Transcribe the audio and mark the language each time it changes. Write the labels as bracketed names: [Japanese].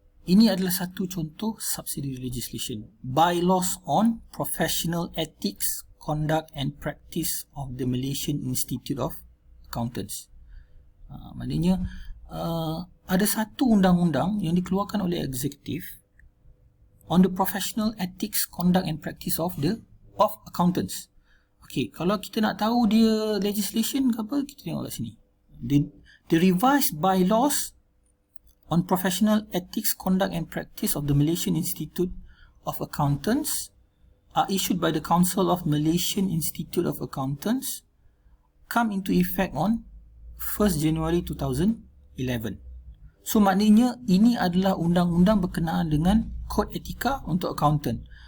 [Malay] Ini adalah satu contoh subsidiary legislation. [English] Bylaws on Professional Ethics, Conduct and Practice of the Malaysian Institute of Accountants. [Malay] Maknanya ada satu undang-undang yang dikeluarkan oleh eksekutif [English] on the professional ethics, conduct and practice of accountants. [Malay] Okey, kalau kita nak tahu dia legislation ke apa, kita tengok kat sini. [English] The revised bylaws on professional ethics, conduct and practice of the Malaysian Institute of Accountants are issued by the Council of Malaysian Institute of Accountants, come into effect on 1st January 2011. [Malay] So maknanya ini adalah undang-undang berkenaan dengan kod etika untuk accountant.